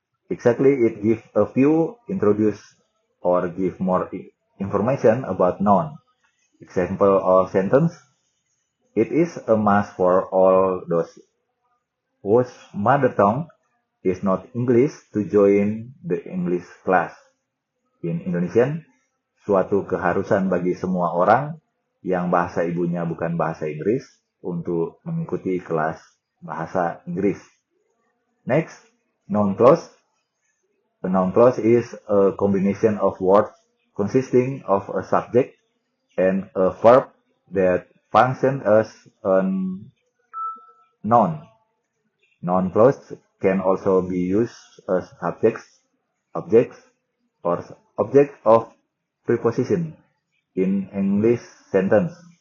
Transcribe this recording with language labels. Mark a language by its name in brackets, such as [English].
[English] Exactly, it gives a few, introduce or give more information about noun. Example of sentence: it is a must for all those whose mother tongue is not English to join the English class. In Indonesian, [Indonesian] suatu keharusan bagi semua orang yang bahasa ibunya bukan bahasa Inggris untuk mengikuti kelas bahasa Inggris. [English] Next, noun clause. A noun clause is a combination of words consisting of a subject and a verb that function as a noun. Noun clause can also be used as objects, or object of preposition in English sentence.